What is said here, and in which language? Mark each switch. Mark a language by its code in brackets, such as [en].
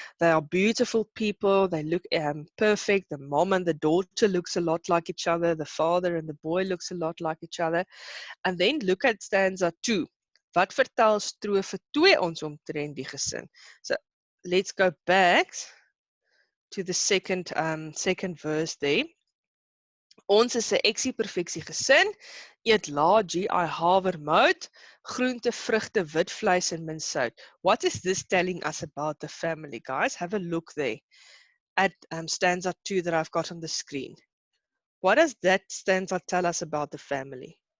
[en] They are beautiful people. They look perfect. The mom and the daughter looks a lot like each other. The father and the boy looks a lot like each other. And then look at stanza 2. [af] Wat vertel strofe 2 ons omtrent die gesin? [en] So let's go back to the second verse there. [af] Ons is 'n eksieperfeksie gesin, eet laat GI havermout, groente, vrugte, wit vleis en min sout. [en] What is this telling us about the family, guys? Have a look there at stanza 2 that I've got on the screen. What does that stanza tell us about the family?